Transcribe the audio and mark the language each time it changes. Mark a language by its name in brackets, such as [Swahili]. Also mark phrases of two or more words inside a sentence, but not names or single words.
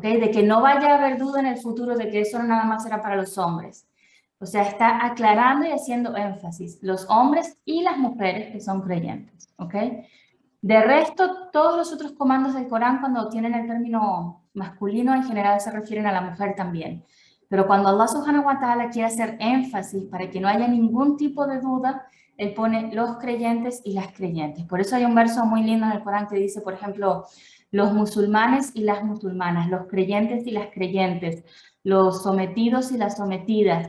[Spanish] De que no vaya a haber duda en el futuro de que eso nada más era para los hombres. O sea, está aclarando y haciendo énfasis, los hombres y las mujeres que son creyentes, ¿ok? De resto, todos los otros comandos del Corán, cuando tienen el término masculino, en general se refieren a la mujer también. Pero cuando [Arabic] الله سبحانه وتعالى [Spanish] quiere hacer énfasis para que no haya ningún tipo de duda, Él pone los creyentes y las creyentes. Por eso hay un verso muy lindo en el Corán que dice, por ejemplo, los musulmanes y las musulmanas, los creyentes y las creyentes, los sometidos y las sometidas.